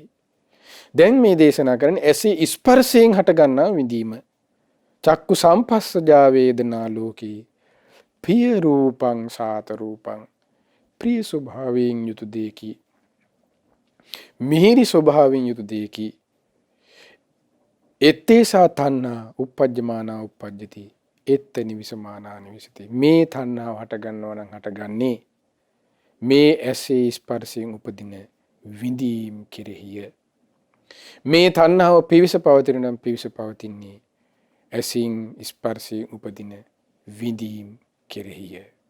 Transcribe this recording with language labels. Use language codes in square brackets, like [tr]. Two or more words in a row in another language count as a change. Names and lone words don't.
[si] දැන් මේ දේශනා කරන්නේ ඇසී ස්පර්ශයෙන් හට ගන්නා විඳීම. [pi] චක්කු සම්පස්සජා වේදනා ලෝකේ පිය රූපං සාත රූපං [si] ප්‍රිය ස්වභාවයෙන් යුතු දෙකි. මිහිරි ස්වභාවයෙන් යුතු දෙකි. [pi] එත්තේසා තණ්හා uppajjamana uppajjati එත්ත නිවිසමානා නිවිසති. [si] මේ තණ්හාව හට ගන්නවා නම් හටගන්නේ මේ ඇසේ ස්පර්ශයෙන් උපදින විඳීම් කෙරෙහිය. මේ තණ්හාව පිවිස පවතින නම් පිවිස පවතින්නේ ඇසින් ස්පර්ශයෙන් උපදින විඳීම් කෙරෙහිය.